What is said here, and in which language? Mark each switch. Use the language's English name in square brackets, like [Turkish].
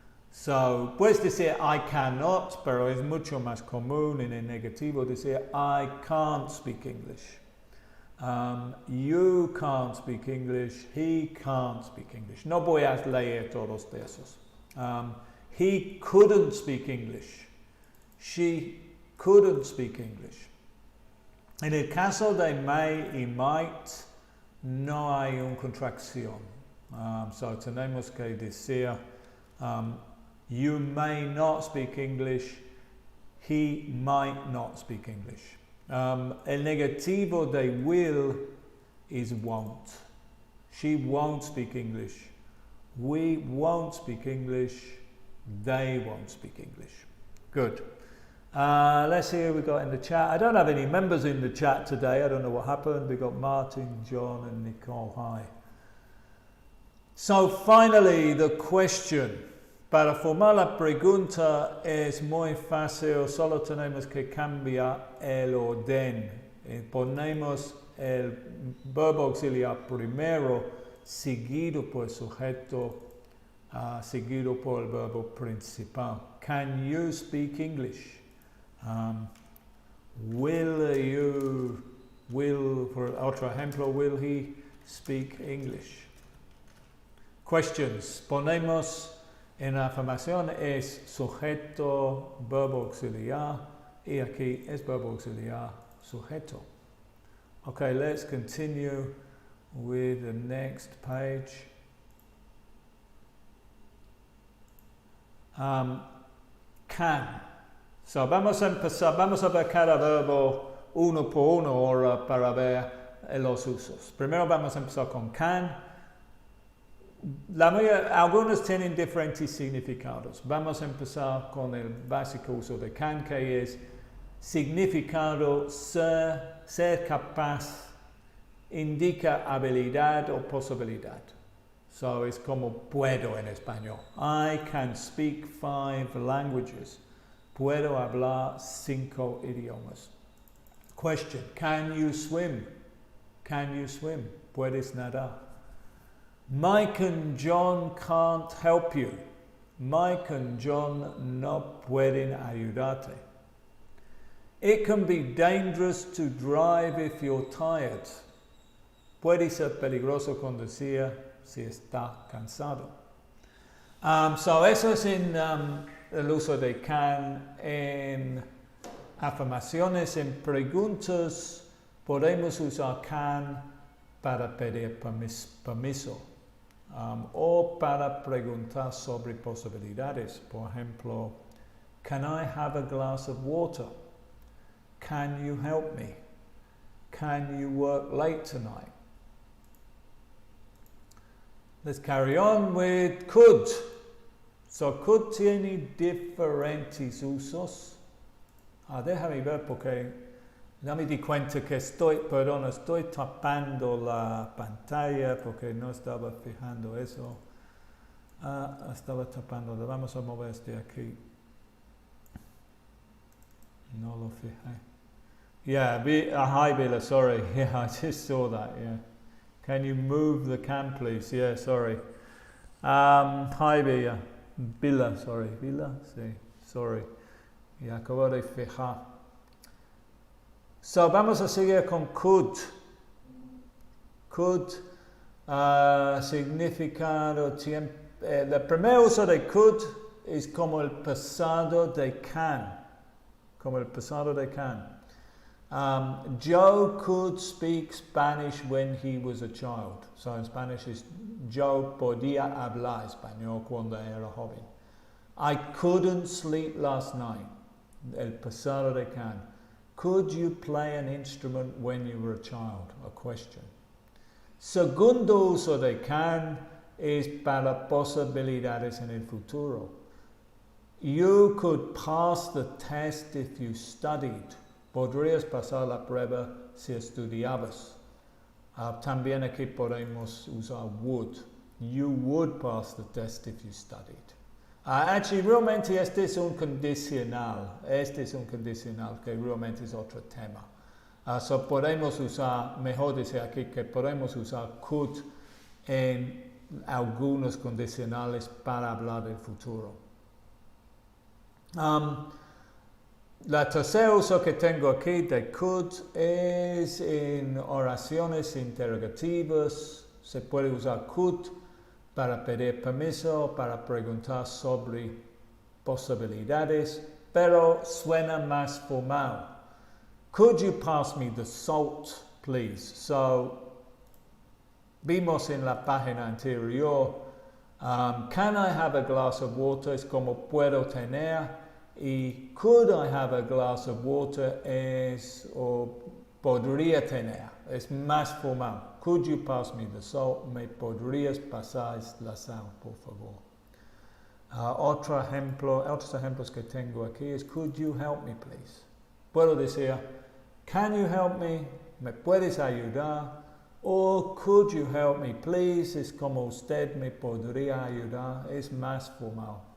[Spanish] So, puedes decir [English] I cannot, [Spanish] pero es mucho más común en el negativo decir [English] I can't speak English. You can't speak English. He can't speak English. [Spanish] No voy a leer todos de esos. [English] He couldn't speak English. She couldn't speak English. [Spanish] En el caso de may y might, no hay una contracción. [English] So [Spanish] tenemos que decir, [English] you may not speak English. He might not speak English. [Spanish] El negativo de [English] will is won't. She won't speak English. We won't speak English. They won't speak English. Good. Let's see who we got in the chat. I don't have any members in the chat today. I don't know what happened. We got Martin, John, and Nicole. Hi. So finally, the question. [Spanish] Para formar la pregunta es muy fácil. Solo tenemos que cambiar el orden. Ponemos el verbo auxiliar primero, seguido por sujeto, seguido por el verbo principal. [English] Can you speak English? [Spanish] Por otro ejemplo, [English] will he speak English? Questions. [Spanish] Ponemos en la afirmación es sujeto, verbo auxiliar, y aquí es verbo auxiliar, sujeto. [English] Okay, let's continue with the next page. Can. [Spanish] So vamos a ver cada verbo uno por uno ahora para ver los usos. Primero vamos a empezar con can. Algunos tienen diferentes significados. Vamos a empezar con el básico uso de can, que es significado ser capaz, indica habilidad o posibilidad. So es como puedo en español. [English] I can speak 5 languages. [Spanish] Puedo hablar 5 idiomas. [English] Question, can you swim? Can you swim? [Spanish] ¿Puedes nadar? [English] Mike and John can't help you. [Spanish] Mike and John no pueden ayudarte. [English] It can be dangerous to drive if you're tired. [Spanish] Puede ser peligroso conducir si está cansado. So eso es en el uso de can en afirmaciones. En preguntas podemos usar can para pedir permiso o para preguntar sobre posibilidades. Por ejemplo, [English] can I have a glass of water? Can you help me? Can you work late tonight? Let's carry on with could. [Spanish] So could tiene diferentes usos. Déjame ver porque ya me di cuenta que estoy tapando la pantalla porque no estaba fijando eso. Estaba tapando. Vamos a mover este aquí. No lo fijé. [English] Yeah, hi Bila, sorry. Yeah, I just saw that, yeah. Can you move the can, please? Yeah, sorry. Hi Bila, sorry. [Spanish] Bila, sí, [English] sorry. [Spanish] Y acabo de fijar. So, vamos a seguir con could. Could, significado, tiempo. El primer uso de could es como el pasado de can. Como el pasado de can. [English] Joe could speak Spanish when he was a child. So in Spanish is [Spanish] Joe podía hablar español cuando era joven. [English] I couldn't sleep last night. [Spanish] El pasado de [English] can. Could you play an instrument when you were a child? A question. [Spanish] Segundo uso de can es para posibilidades en el futuro. [English] You could pass the test if you studied. [Spanish] Podrías pasar la prueba si estudiabas. También aquí podemos usar would. [English] You would pass the test if you studied. Actually, [Spanish] realmente este es un condicional. Este es un condicional que realmente es otro tema. So podemos usar, mejor decir aquí que podemos usar could en algunos condicionales para hablar del futuro. La tercer uso que tengo aquí de could es en oraciones interrogativas. Se puede usar could para pedir permiso, para preguntar sobre posibilidades, pero suena más formal. [English] Could you pass me the salt, please? [Spanish] So, vimos en la página anterior, [English] can I have a glass of water? [Spanish] Es como puedo tener. Y [English] could I have a glass of water [Spanish] es o podría tener, es más formal. [English] Could you pass me the salt? [Spanish] ¿Me podrías pasar la sal, por favor? Otros ejemplos que tengo aquí es [English] could you help me, please? [Spanish] Puedo decir, [English] can you help me? [Spanish] ¿Me puedes ayudar? [English] O could you help me, please? [Spanish] Es como usted me podría ayudar, es más formal.